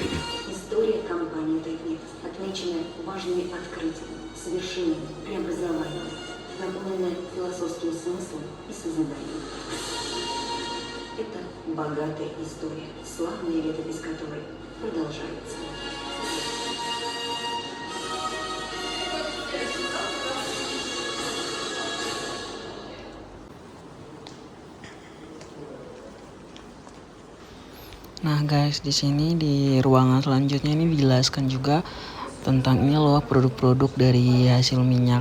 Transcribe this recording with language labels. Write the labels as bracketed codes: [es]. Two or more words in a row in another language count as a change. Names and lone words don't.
[ru] История компании «Татнефть», отмеченная важными открытиями, совершениями, преобразованиями, наполненная философским смыслом и созиданием. Это богатая история, славная летопись которой продолжается. [id] Nah guys, di sini di ruangan selanjutnya ini dijelaskan juga tentang ini loh produk-produk dari hasil minyak.